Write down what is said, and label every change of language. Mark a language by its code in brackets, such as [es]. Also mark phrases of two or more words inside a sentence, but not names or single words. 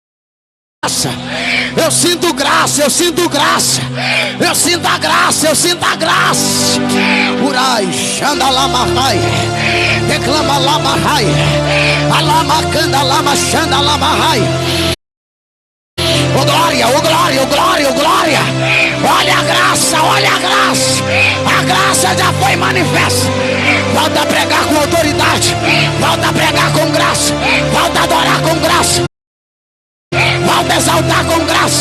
[pt] Eu sinto graça, eu sinto graça. Eu sinto a graça, eu sinto a graça. Urai, xanda lamahai. Declama lamahai. Alamacanda lama xanda lamahai. Oh glória, oh glória, oh glória, oh glória. Olha a graça, olha a graça. A graça já foi manifesta. Volta a pregar com autoridade. Volta a pregar com graça. Volta a adorar com graça. Volta a exaltar com graça.